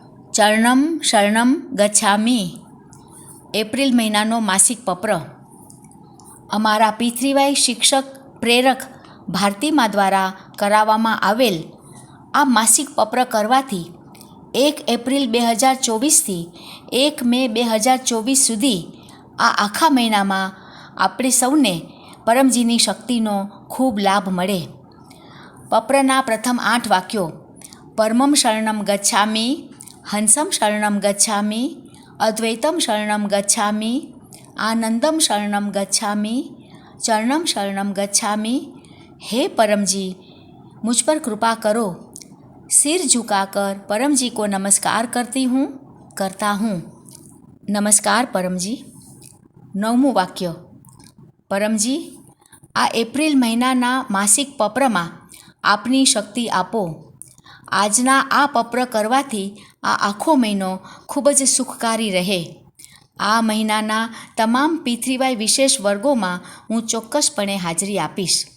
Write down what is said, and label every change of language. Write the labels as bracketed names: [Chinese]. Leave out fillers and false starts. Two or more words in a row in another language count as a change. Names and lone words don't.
[Sanskrit] चरणम शरणम गच्छामि [Gujarati] એપ્રિલ મહિનાનો માસિક પત્ર અમારા પૃથ્વીવાઈ શિક્ષક પ્રેરક ભારતીમા દ્વારા કરાવવામાં આવેલ આ માસિક પત્ર કરવાથી 1 એપ્રિલ 2024થી 1 મે 2024 સુધી આ આખા મહિનામાં આપણે સૌને પરમજીની શક્તિનો ખૂબ લાભ મળે. પત્રના પ્રથમ 8 વાક્યો: [Sanskrit] परमम शरणम गच्छामि, हंसम शरणम गच्छामि, अद्वैतम शरणम गच्छामि, आनंदम शरणम गच्छामि, चरणम शरणम गच्छामि. [Hindi] हे परम जी, मुझ पर कृपा करो. सिर झुकाकर परम जी को नमस्कार करता हूँ. नमस्कार परम जी. [Gujarati] 9મું વાક્ય: પરમજી, આ એપ્રિલ મહિનાના માસિક પત્રમાં આપની શક્તિ આપો. આજના આ પત્ર કરવાથી આ આખો મહિનો ખૂબ જ સુખકારી રહે. આ મહિનાના તમામ પૃથ્વીવાઈ વિશેષ વર્ગોમાં હું ચોક્કસપણે હાજરી આપીશ.